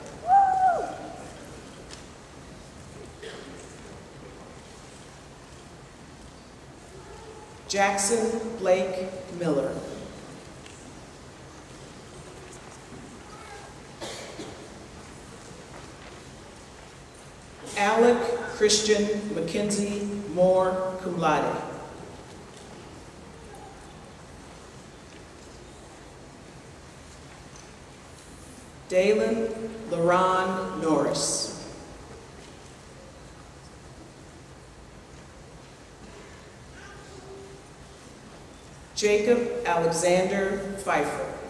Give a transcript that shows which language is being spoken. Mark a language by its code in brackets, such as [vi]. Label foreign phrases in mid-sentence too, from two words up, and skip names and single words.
[en] Jackson Blake Miller. Alec Christian McKenzie Moore, [la] cum laude. [en] Dalen LaRon Norris. Jacob Alexander Pfeiffer.